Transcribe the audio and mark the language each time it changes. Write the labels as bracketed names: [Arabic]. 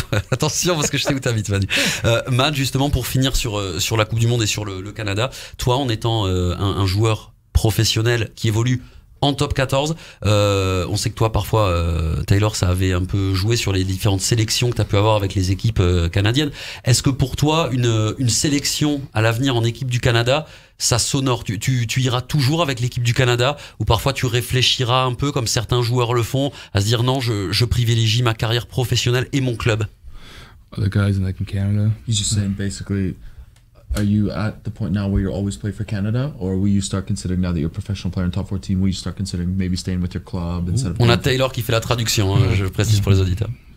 [French] Attention, parce que je sais où t'habites, Manu. Matt, justement, pour finir sur la Coupe du Monde et sur le Canada, toi, en étant un joueur professionnel qui évolue en top 14, on sait que toi, parfois, Taylor, ça avait un peu joué sur les différentes sélections que tu as pu avoir avec les équipes canadiennes. Est-ce que pour toi, une sélection à l'avenir en équipe du Canada, ça s'honore? Tu iras toujours avec l'équipe du Canada, ou parfois tu réfléchiras un peu comme certains joueurs le font, à se dire non, je privilégie ma carrière professionnelle et mon club? [English] Other guys in Canada. He's just saying basically, are you at the point now where you'll always play for Canada, or will you start considering now that you're a professional player in top 14, will you start considering maybe staying with your club instead of... [French] On a Taylor qui fait la traduction, hein, je précise pour les auditeurs.